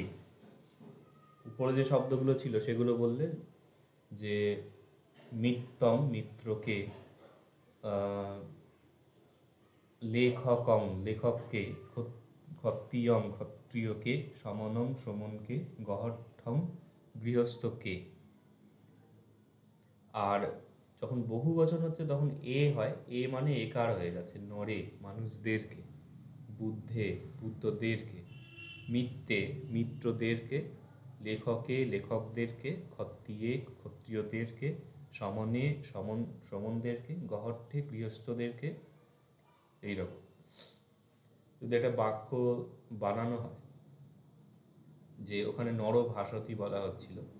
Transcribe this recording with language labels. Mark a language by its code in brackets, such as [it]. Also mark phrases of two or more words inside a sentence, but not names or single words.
[bn] উপরে যে শব্দগুলো ছিল সেগুলো বললে, যে মিত্তং মিত্রকে, লেখকং লেখককে, ক্ষত্রিয়ং ক্ষত্রিয়কে, সমনং সমনকে, গহঠং গৃহস্থকে। আর যখন বহু বচন হচ্ছে তখন এ হয়, এ মানে একার হয়ে যাচ্ছে, নরে মানুষদেরকে, বুদ্ধে বুদ্ধদেরকে, মিত্রে মিত্রদেরকে, লেখকে লেখকদেরকে, ক্ষত্রিয়ে ক্ষত্রিয়দেরকে, সমনে সমনদেরকে, গহঠে গৃহস্থদেরকে। এইরকম যদি একটা বাক্য বানানো হয়, যে ওখানে নর ভাষতী বলা হচ্ছিল,